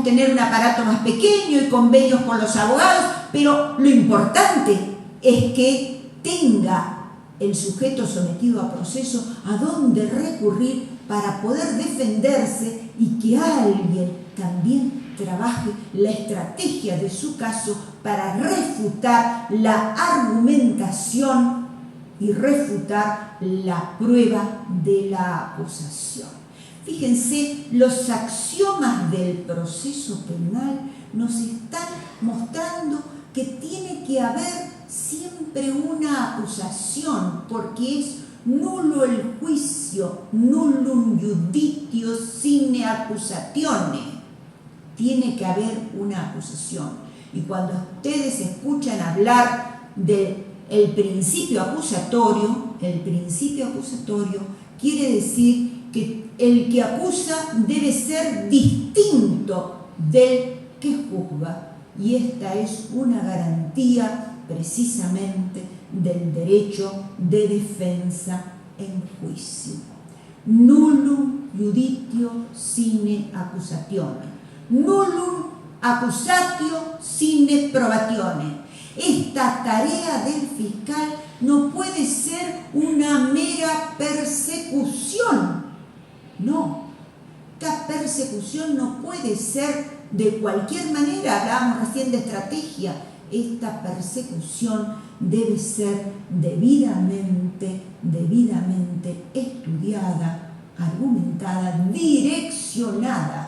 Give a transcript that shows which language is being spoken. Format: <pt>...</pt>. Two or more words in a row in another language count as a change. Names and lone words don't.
<es>tener un aparato más pequeño y convenios con los abogados, pero lo importante es que tenga el sujeto sometido a proceso a dónde recurrir para poder defenderse, y que alguien también trabaje la estrategia de su caso para refutar la argumentación y refutar la prueba de la acusación. Fíjense, los axiomas del proceso penal nos están mostrando que tiene que haber siempre una acusación, porque es nulo el juicio,</es> <la>nullum iuditio sine accusatione.</la> <es>Tiene que haber una acusación. Y cuando ustedes escuchan hablar del principio acusatorio, el principio acusatorio quiere decir que el que acusa debe ser distinto del que juzga. Y esta es una garantía precisamente del derecho de defensa en juicio.</es> <la>Nullum iuditio sine accusatione. Nullum accusatio sine probatione.</la> <es>Esta tarea del fiscal no puede ser una mera persecución. No, esta persecución no puede ser de cualquier manera. Hablábamos recién de estrategia. Esta persecución debe ser debidamente estudiada, argumentada, direccionada.</es>